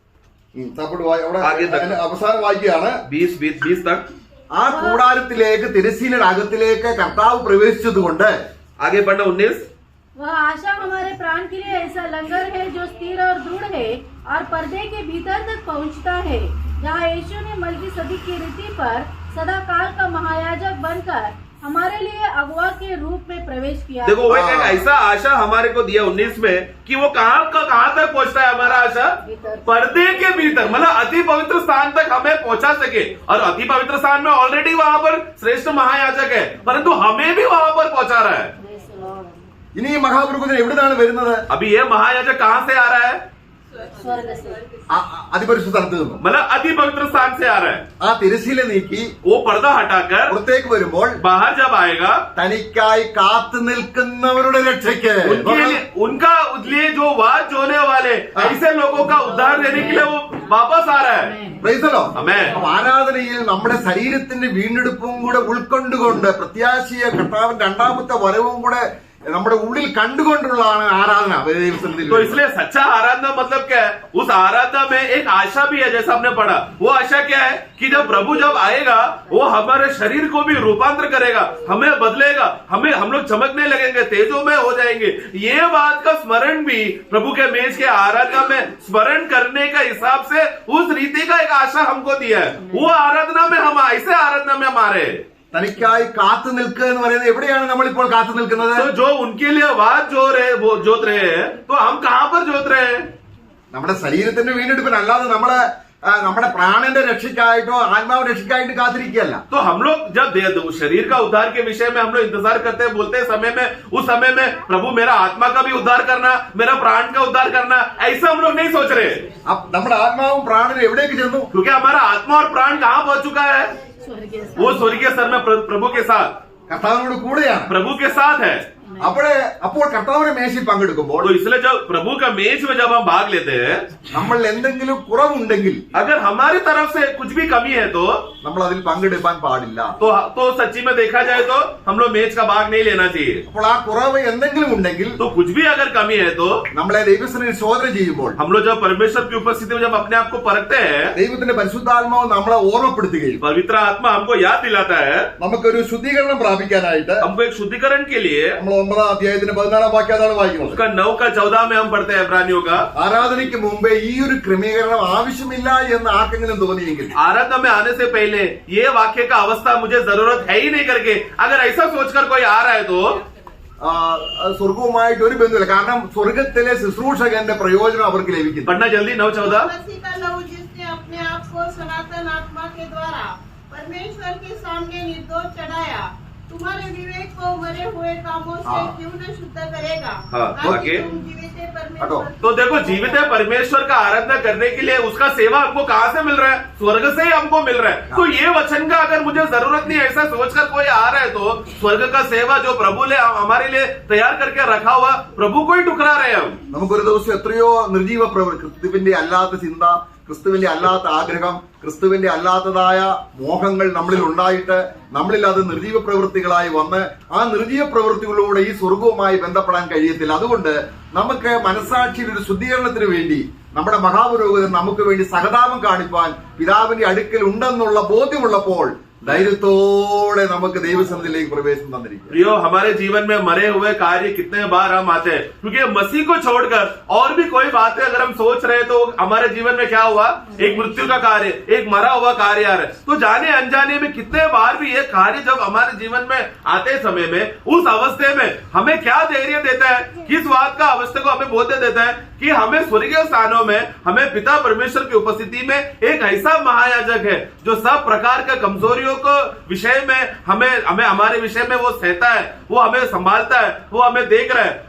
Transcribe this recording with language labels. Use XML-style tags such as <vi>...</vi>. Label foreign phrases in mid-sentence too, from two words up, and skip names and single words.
<ml>അവിടെ അവസാനം വായിക്കുകയാണ്</ml> <hi>20 तक।</hi> <ml>ആ കൂടാരത്തിലേക്ക്, തിരശ്ശീലയുടെ അകത്തിലേക്ക് കർത്താവ് പ്രവേശിച്ചതുകൊണ്ട്,</ml> <hi>आगे पढ़ना 19, वह आशा हमारे प्राण के लिए ऐसा लंगर है जो स्थिर और दृढ़ है और पर्दे के भीतर तक पहुंचता है, जहाँ यीशु ने मलकीसदीक की रीति पर सदाकाल का महायाजक बनकर हमारे लिए अगुआ के रूप में प्रवेश किया। देखो वो एक ऐसा आशा हमारे को दिया 19 में कि वो कहाँ तक पहुंचता है हमारा आशा? पर्दे के भीतर, मतलब अति पवित्र स्थान तक हमें पहुंचा सके। और अति पवित्र स्थान में ऑलरेडी वहां पर श्रेष्ठ महायाजक है, परंतु हमें भी वहां पर पहुंचा रहा है।</hi> <ml>ഇനി ഈ മഹാപുരോഹിതൻ എവിടുന്നാണ് വരുന്നത്?</ml> <hi>अभी ये महायाजक कहाँ से आ रहा है? स्वर्ग से,</hi> <ml>അതിപരിശുദ്ധ സ്ഥലത്ത് നിന്നും।</ml> <hi>मतलब अति पवित्र स्थान से आ रहा है।</hi> <ml>ആ തിരശ്ശീല നീക്കി</ml> <hi>वो पर्दा हटाकर</hi> <ml>പുറത്തേക്ക് വരുമ്പോൾ,</ml> <hi>बाहर जब आएगा,</hi> <ml>തനിക്കായി കാത്തു നിൽക്കുന്നവരുടെ രക്ഷയ്ക്ക്,</ml> <hi>उनका लिए जो वाद जोने वाले ऐसे लोगों का उद्धार देने के लिए वो वापस आ रहा है।</hi> <en>praise the Lord.</en> <ml>ആമേൻ। ആരാധനയിൽ നമ്മുടെ ശരീരത്തിന്റെ വീണ്ടെടുപ്പും കൂടെ ഉൾക്കൊണ്ടുകൊണ്ട്, പ്രത്യാശയെ കർത്താവിന്റെ രണ്ടാമത്തെ വരവും കൂടെ നമ്മുടെ ഉള്ളിൽ കണ്ടുകൊണ്ടുള്ളതാണ് ആരാധന ദൈവസന്നിധിയിൽ.</ml> <hi>तो इसलिए सच्चा आराधना मतलब क्या है? उस आराधना में एक आशा भी है, जैसा हमने पढ़ा। वो आशा क्या है कि जब प्रभु जब आएगा वो हमारे शरीर को भी रूपांतर करेगा, हमें बदलेगा, हम लोग चमकने लगेंगे, तेजोमय हो जाएंगे। ये बात का स्मरण भी प्रभु के मेज के आराधना में स्मरण करने का हिसाब से उस रीति का एक आशा हमको दिया है। वो आराधना में हम ऐसे आराधना में हमारे</hi> <ml>തനിക്കായി കാത്തു നിൽക്കുക എന്ന് പറയുന്നത് എവിടെയാണ് നമ്മളിപ്പോൾ കാത്തു നിൽക്കുന്നത്?</ml> <hi>तो जो उनके लिए बात जो रहे वो जोत रहे हैं, तो हम कहाँ पर जोत रहे हैं?</hi> <ml>നമ്മുടെ ശരീരത്തിന്റെ വീണ്ടെടുപ്പിന്, അല്ലാതെ നമ്മുടെ പ്രാണന്റെ രക്ഷയ്ക്കായിട്ടോ ആത്മാവ് രക്ഷയ്ക്കായിട്ട് കാത്തിരിക്കുകയല്ല.</ml> <hi>तो हम लोग जब शरीर का उद्धार के विषय में हम लोग इंतजार करते हैं, बोलते हैं समय में, उस समय में प्रभु मेरा आत्मा का भी उद्धार करना, मेरा प्राण का उद्धार करना, ऐसा हम लोग नहीं सोच रहे।</hi> <ml>നമ്മുടെ ആത്മാവും പ്രാണനും എവിടേക്ക് ചെന്നു?</ml> <hi>क्योंकि हमारा आत्मा और प्राण कहाँ पहुंच चुका है? वो स्वर्गीय स्तर में प्रभु के साथ,</hi> <ml>കർത്താവിനോട് കൂടെയാണ്,</ml> <hi>प्रभु के साथ है।</hi> <ml>അപ്പോൾ കർത്താവിന്റെ മേശയിൽ പങ്കെടുക്കുമ്പോൾ,</ml> <hi>तो इसलिए जब प्रभु का मेज में जब हम भाग लेते हैं,</hi> <ml>നമ്മൾ എന്തെങ്കിലും കുറവുണ്ടെങ്കിൽ,</ml> <hi>अगर हमारी तरफ से कुछ भी कमी है तो</hi> <ml>നമ്മൾ അതിൽ പങ്കെടുക്കാൻ പാടില്ല.</ml> <hi>तो सच्ची में देखा जाए तो हम लोग मेज का भाग नहीं लेना चाहिए।</hi> <ml>അപ്പോൾ ആ കുറവ് എന്തെങ്കിലും ഉണ്ടെങ്കിൽ,</ml> <hi>तो कुछ भी अगर कमी है तो</hi> <ml>നമ്മളെ ദൈവസന്നിധിയിൽ ശോധന ചെയ്യുമ്പോൾ,</ml> <hi>हम लोग जब परमेश्वर की उपस्थिति में जब अपने आप को परखते हैं,</hi> <ml>ദൈവത്തിന്റെ പരിശുദ്ധാത്മാവ് നമ്മളെ ഓർമ്മപ്പെടുത്തുകയും</ml> <hi>पवित्र आत्मा हमको याद दिलाता है,</hi> <ml>നമുക്കൊരു ശുദ്ധീകരണം പ്രാപിക്കാനായിട്ട്</ml> <hi>हमको एक शुद्धिकरण के लिए,</hi> <ml>നമ്മൾ 9 അധ്യായത്തിന്റെ 14 വാക്യം അതാണ് വായിക്കുന്നത്.</ml> <hi>उसका 9 का 14 में हम पढ़ते हैं इब्रानियों का।</hi> <ml>ആരാധനയ്ക്ക് മുമ്പേ ഈ ഒരു ക്രമീകരണം ആവശ്യമില്ല എന്ന് ആർക്കെങ്കിലും തോന്നിയെങ്കിൽ,</ml> <hi>आराधना में आने से पहले ये वाक्य का अवस्था मुझे जरूरत है ही नहीं करके अगर ऐसा सोचकर कोई आ रहा है तो</hi> <ml>സ്വർഗവുമായിട്ട് ഒരു ബന്ധമില്ല. കാരണം സ്വർഗത്തിലെ ശുശ്രൂഷകന്റെ പ്രയോജനം അവർക്ക് ലഭിക്കുന്നു.</ml> <hi>पढ़ना जल्दी 9:14। मसीह का लहू जिसने अपने आप को सनातन आत्मा के द्वारा परमेश्वर के सामने निर्दोष चढ़ाया, तुम्हारे विवेक को मरे हुए कामों से क्यों न शुद्ध करेगा, ताकि तुम जीवित परमेश्वर। तो देखो, जीवित परमेश्वर का आराधना करने के लिए उसका सेवा हमको कहाँ से मिल रहा है? स्वर्ग से ही हमको मिल रहा है। तो ये वचन का अगर मुझे जरूरत नहीं, ऐसा सोचकर कोई आ रहा है तो स्वर्ग का सेवा जो प्रभु ने हमारे लिए तैयार करके रखा हुआ, प्रभु को ही ठुकरा रहे हैं हम।</hi> <ml>നമുക്കൊരു ദിവസം എത്രയോ നിർജീവ പ്രവൃത്തി, ക്രിസ്തുവിന്റെ അല്ലാത്ത ചിന്ത, ക്രിസ്തുവിന്റെ അല്ലാത്ത ആഗ്രഹം, ക്രിസ്തുവിന്റെ അല്ലാത്തതായ മോഹങ്ങൾ നമ്മളിൽ ഉണ്ടായിട്ട് നമ്മളിൽ അത് നിർജീവ പ്രവൃത്തികളായി വന്ന് ആ നിർജീവ പ്രവൃത്തികളിലൂടെ ഈ സ്വർഗവുമായി ബന്ധപ്പെടാൻ കഴിയത്തില്ല. അതുകൊണ്ട് നമുക്ക് മനസ്സാക്ഷിയുടെ ഒരു ശുദ്ധീകരണത്തിന് വേണ്ടി നമ്മുടെ മഹാപുരോഹിതൻ നമുക്ക് വേണ്ടി സഹതാപം കാണിപ്പാൻ പിതാവിന്റെ അടുക്കൽ ഉണ്ടെന്നുള്ള ബോധ്യമുള്ളപ്പോൾ ധൈര്യത്തോടെ നമുക്ക് ദൈവസന്നിധിയിലേക്ക് പ്രവേശനം തന്നിരിക്കും.</ml> <hi>प्रियो, हमारे जीवन में मरे हुए कार्य कितने बार हम आते हैं, क्योंकि मसीह को छोड़कर और भी कोई बातें अगर हम सोच रहे तो हमारे जीवन में क्या हुआ? एक मृत्यु का कार्य, एक मरा हुआ कार्य आ रहा है। तो जाने अनजाने में कितने बार भी ये कार्य जब हमारे जीवन में आते समय में, उस अवस्थे में हमें क्या धैर्य देता है, किस बात का अवस्था को हमें बोध देता है कि हमें स्वर्गीय स्थानों में, हमें पिता परमेश्वर की उपस्थिति में एक ऐसा महायाजक है जो सब प्रकार के कमजोरियों को विषय में हमें हमारे विषय में वो सहता है, वो हमें संभालता है, वो हमें देख रहा है।</hi>